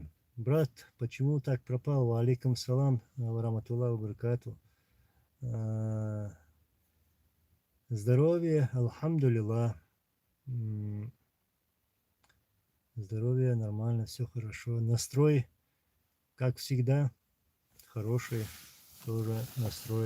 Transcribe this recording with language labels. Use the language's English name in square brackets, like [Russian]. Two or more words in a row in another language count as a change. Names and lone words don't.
[Russian] Брат, почему так пропал? [Arabic] عليكم سلام، ورحمة الله بركاته. [Russian] Здоровье, алхамдулилlah. Здоровье, нормально, все хорошо. Настрой, как всегда, хороший. Тоже настрой.